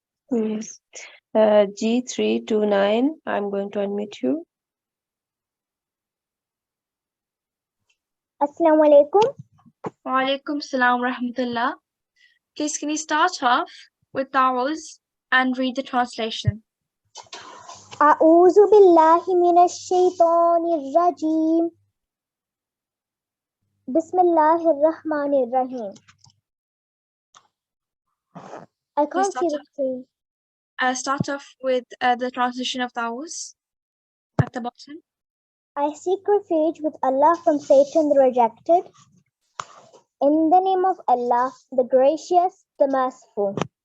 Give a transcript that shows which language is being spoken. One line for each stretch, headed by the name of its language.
English: Yes. G329, I'm going to unmute you.
Arabic: Assalamu alaikum. Wa alaikum salam wa rahmatullah.
English: Please can you start off with Tawaz and read the translation.
Arabic: أعوذ بالله من الشيطان الرجيم بسم الله الرحمن الرحيم.
English: I can't see the screen. Start off with the translation of Taus at the bottom. I seek refuge with Allah from Satan the rejected. In the name of Allah, the gracious, the merciful.